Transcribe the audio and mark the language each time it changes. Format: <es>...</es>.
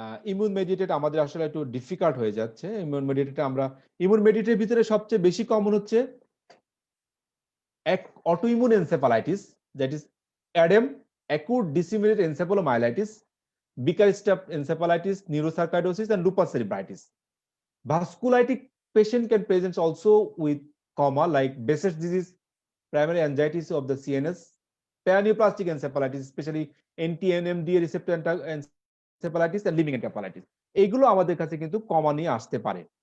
<bn>Immune mediated আমাদের আসলে একটু ডিফিকাল্ট হয়ে যাচ্ছে। ইমিউন মেডিয়েটের ভিতরে সবচেয়ে বেশি কমন হচ্ছে autoimmune encephalitis, that is অ্যাডেম, acute disseminated encephalomyelitis, Bickerstaff encephalitis, neurosarcoidosis, and lupus cerebritis.</bn> <en>Vasculitic patient can present also with coma like Behçet's disease, primary angiitis of the CNS, paraneoplastic encephalitis, especially NMDA receptor encephalitis and limbic encephalitis.</en> <bn>এইগুলো আমাদের কাছে কিন্তু কমা নিয়ে আসতে পারে।</bn>